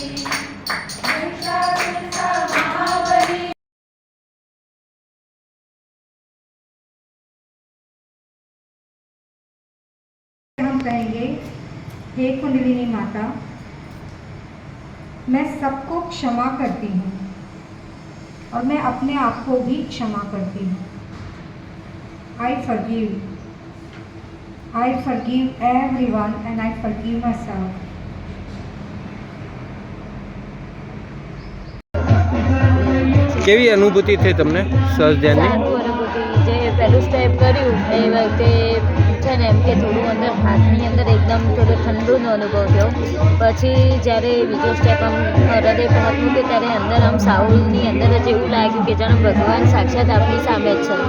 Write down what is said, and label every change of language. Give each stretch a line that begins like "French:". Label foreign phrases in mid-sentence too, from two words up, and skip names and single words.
Hindi: हम कहेंगे, हे कुंडलिनी माता, मैं सबको क्षमा करती हूँ और मैं अपने आप को भी क्षमा करती हूँ।
English: I forgive everyone and I forgive myself.
Gujarati: કેવી અનુભૂતિ થઈ તમને સહજ ધ્યાનની? સારું અનુભૂતિ. જે પહેલું સ્ટેપ કર્યું એ વખતે છે ને એમ કે થોડું અંદર હાથની અંદર એકદમ થોડો ઠંડુનો અનુભવ થયો. પછી જ્યારે બીજો સ્ટેપ આમ હૃદય પર હાથ મૂક્યો ત્યારે અંદર આમ સાઉલની અંદર જ એવું લાગ્યું કે જાણે ભગવાન સાક્ષાત આપણી સામે જ છે.